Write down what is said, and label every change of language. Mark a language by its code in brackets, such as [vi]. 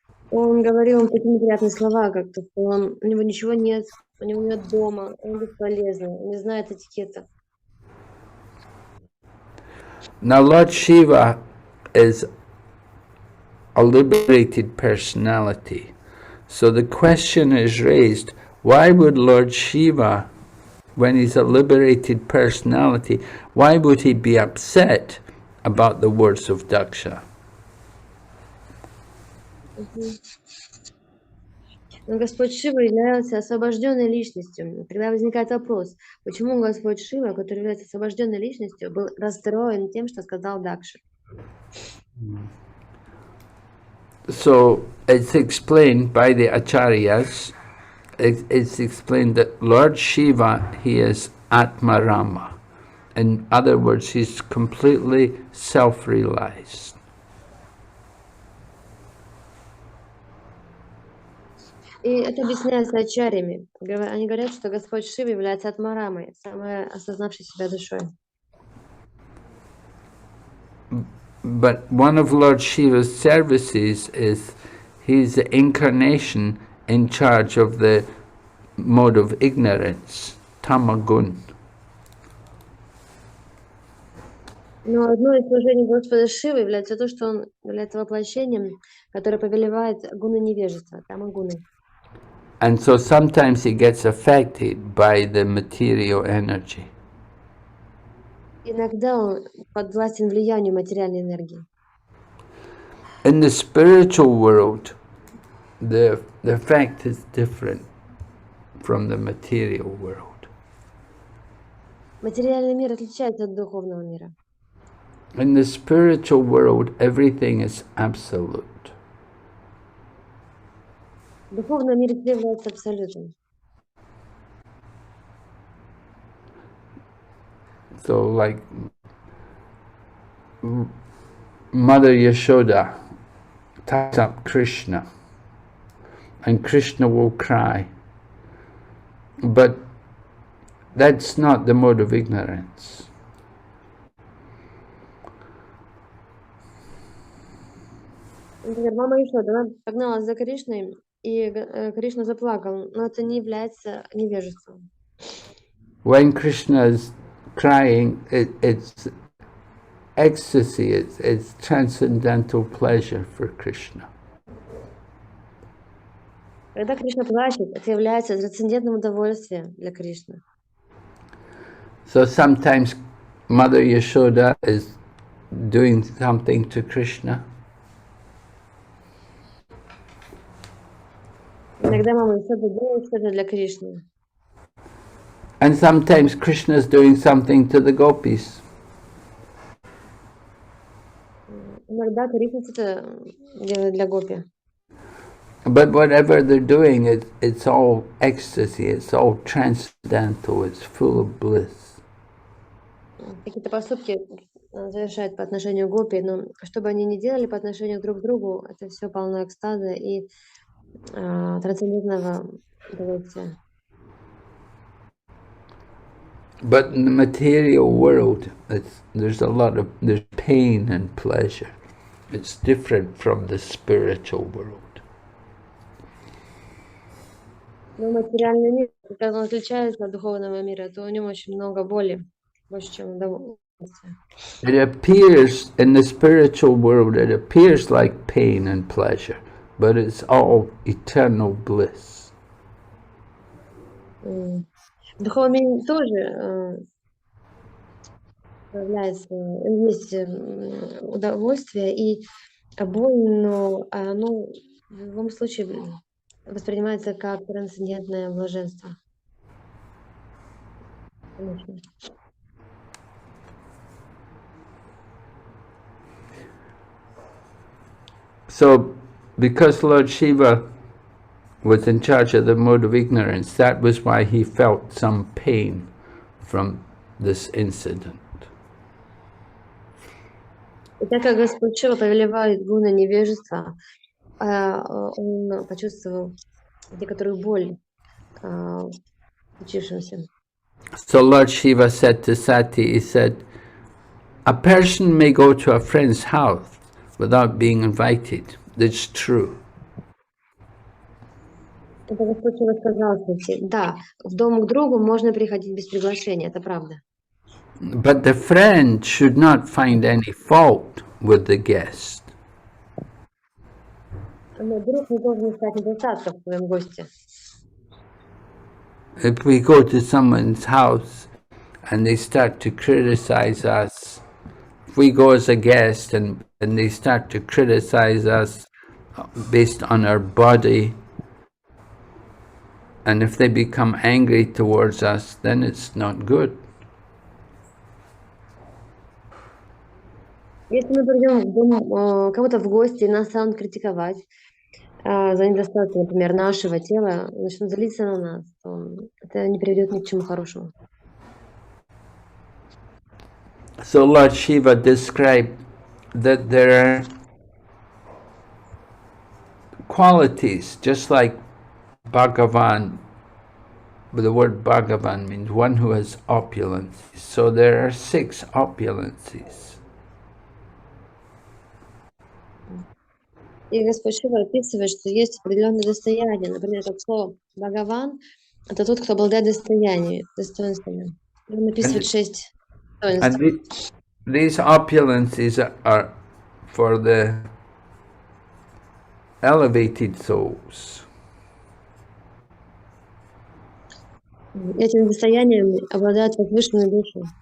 [ru] Он говорил им такие неприятные слова, как то, что у него ничего нет, у него нет дома, он бесполезный, он не знает этикета. [en] Now Lord Shiva is a liberated personality. So the question is raised, why would Lord Shiva, when he's a liberated personality, why would he be upset about the words of Daksha? [ru] Но Господь Шива является освобожденной личностью. Тогда возникает вопрос, почему Господь Шива, который является освобожденной личностью, был расстроен тем, что сказал Дакша? [en] So it's explained by the acharyas, it's explained that Lord Shiva, he is Atmarama. In other words, he's completely self-realized. [ru] И это объясняется ачарьями. Они говорят, что Господь Шива является Атмарамой, самой осознавшей себя душой. [en] But one of Lord Shiva's services is he's the incarnation in charge of the mode of ignorance, tamagun. [ru] Но одно из служений Господа Шивы является то, что он является воплощением, которое повелевает гуны невежества, тамагуны. [en] And so sometimes he gets affected by the material energy. [ru] Иногда он подвластен влиянию материальной энергии. [en] In the spiritual world, the effect is different from the material world. [ru] Материальный мир отличается от духовного мира. [en] In the spiritual world, everything is absolute. [ru] В духовном мире все является абсолютным. [en] So like Mother Yashoda ties up Krishna and Krishna will cry. But that's not the mode of ignorance. [ru] Например, мама Ишода, она погналась за Кришной, и Кришна заплакал, но это не является невежеством. [en] When Krishna is crying, it's ecstasy, it's transcendental pleasure for Krishna. [ru] Когда Кришна плачет, это является трансцендентным удовольствием для Кришны. [en] So sometimes Mother Yashoda is doing something to Krishna. [ru] Иногда мама Ишода делает что-то для Кришны. [en] And sometimes Krishna is doing something to the gopis. [ru] Иногда Кришна что-то делает для гопи. [en] But whatever they're doing, it's all ecstasy, it's all transcendental, it's full of bliss. [ru] Какие-то поступки совершает по отношению к гопи, но что бы они ни делали по отношению друг к другу, это все полно экстаза и трансцендентного удовольствия. [en] But in the material world, there's pain and pleasure. It's different from the spiritual world. [ru] Но материальный мир, когда он отличается от духовного мира, то в нем очень много боли, больше, чем удовольствия. [en] It appears in the spiritual world, it appears like pain and pleasure, but it's all eternal bliss. [ru] В духовном мире тоже появляется, есть удовольствие и боль, но оно в любом случае воспринимается как трансцендентное блаженство. Конечно. [en] So, because Lord Shiva was in charge of the mode of ignorance, that was why he felt some pain from this incident. [ru] И так как Господь Шива повелевает гуна невежества, он почувствовал некоторую боль в случившемся. [en] So Lord Shiva said to Sati, he said, a person may go to a friend's house without being invited. That's true. [ru] Это Господь Шива сказал, кстати, да, в дом к другу можно приходить без приглашения, это правда. [en] But the friend should not find any fault with the guest. [ru] Но друг не должен искать недостатков в своем госте. [en] If we go to someone's house and they start to criticize us, if we go as a guest and they start to criticize us based on our body, and if they become angry towards us, then it's not good. [ru] Если мы придем в дом кого-то в гости и нас станут критиковать за недостатки, например, нашего тела, начнут злиться на нас, то это не приведет ни к чему хорошему. [en] So Lord Shiva described that there are qualities, just like Bhagavan, but the word Bhagavan means one who has opulences. So there are 6 opulences. [ru] И Господь Шива описывает, что есть определенные достояния. Например, как слово «Бхагаван» — это тот, кто обладает достоинствами. Он описывает 6 достоинств. [en] And these opulences are for the elevated souls. [ru] Этими достояниями обладают возвышенные души.